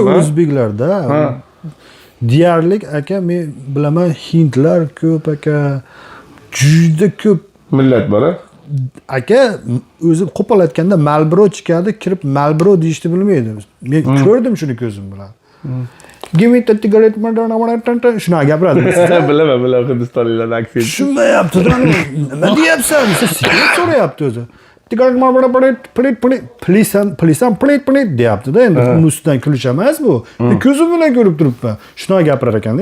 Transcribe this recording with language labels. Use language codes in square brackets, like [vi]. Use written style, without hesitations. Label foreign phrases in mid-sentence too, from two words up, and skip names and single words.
[uz] o'zbeklarda. Deyarli aka men bilaman, hindlar ko'p aka. Juda ko'p millat bor. Aka o'zi qo'pol aytganda Marlboro chiqadi, kirib Marlboro deyishni bilmaydi. Men ko'rdim shuni ko'zim bilan. [en] Give me the cigarette, [uz] shuna gapiradi. Bilaman, Hindistonliklar aksent. Tushunmayapti-da. Nima deyapsan? Siz sigaret so'rayapti o'zi. Cigarette deyapti-da. Endi uni ustidan kulish emas bu. Men ko'zim bilan ko'rib turibman. Shuna gapirar ekan-da.